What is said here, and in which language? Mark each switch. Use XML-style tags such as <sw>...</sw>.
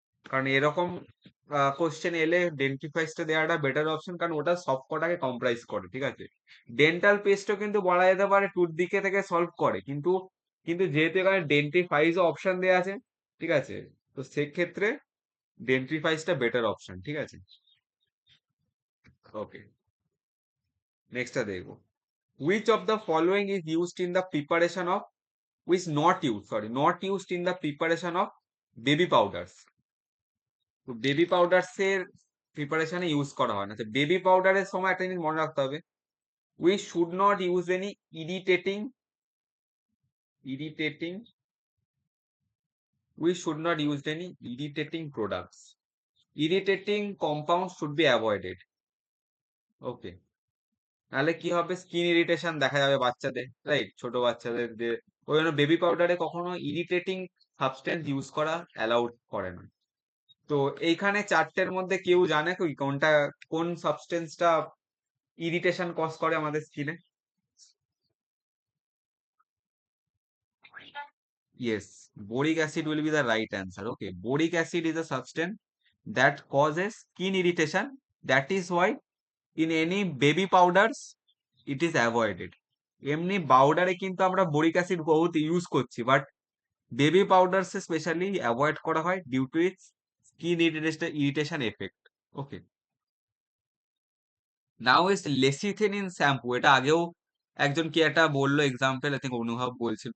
<bn>কারণ এরকম কোশ্চেন এলে ডেন্টিফাইসটা দেওয়াটা বেটার অপশন, কারণ ওটা সব কটাকে কম্প্রাইজ করে, ঠিক আছে। ডেন্টাল পেস্টও কিন্তু বলা যেতে পারে টুথ দিকে থেকে সলভ করে, কিন্তু কিন্তু যেহেতু এখানে ডেন্টিফাইজ অপশন দেওয়া আছে, ঠিক আছে, তো সেক্ষেত্রে ডেন্টিফাইজটা বেটার অপশন, ঠিক আছে। ওকে, নেক্সটটা দেখবো।</bn> <en>Which of the following is used in the preparation of, which not used, sorry, not used in the preparation of baby powders?</en> <bn>তো বেবি পাউডার্স এর প্রিপারেশনে ইউজ করা হয় না। তো বেবি পাউডারের সময় একটা জিনিস মনে রাখতে হবে,</bn> <en>we should not use any irritating we should not use any irritating products. Irritating compounds should be avoided.</en> <bn>ওকে, নাহলে কি হবে, স্কিন ইরিটেশন দেখা যাবে বাচ্চাদের, রাইট, ছোট বাচ্চাদের, যে ওই জন্য বেবি পাউডারে কখনো ইরিটেটিং সাবস্টেন্স ইউজ করা অ্যালাউড করে না। তো এইখানে চারটের মধ্যে কেউ জানে কি কোনটা, কোন সাবস্টেন্সটা ইরিটেশন কজ করে আমাদের স্কিনে?</bn> <en>Yes, boric acid will be the right answer. Okay, boric acid is a substance that causes skin irritation. That is why in any baby powders it is avoided.</en> <bn>এমনি পাউডারে কিন্তু আমরা বোরিক অ্যাসিড বহুত use করছি, but baby পাউডারস specially avoid করা হয় due to its skin irritation effect. Okay, now is লেসিথিনিন shampoo, এটা আগেও একজন কি একটা বললো এক্সাম্পল, আই থিঙ্ক অনুভব বলছিল।</bn>